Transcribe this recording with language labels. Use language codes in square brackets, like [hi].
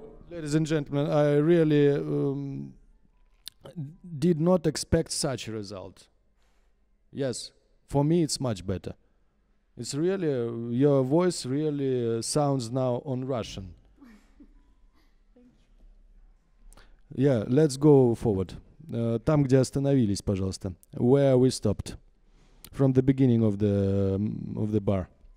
[en] Ladies and gentlemen, I really did not expect such a result. Yes, for me it's much better. It's really, your voice really sounds now on Russian. Yeah, let's go forward. [ru] Там, где остановились, пожалуйста. [en] Where we stopped. From the beginning of the bar.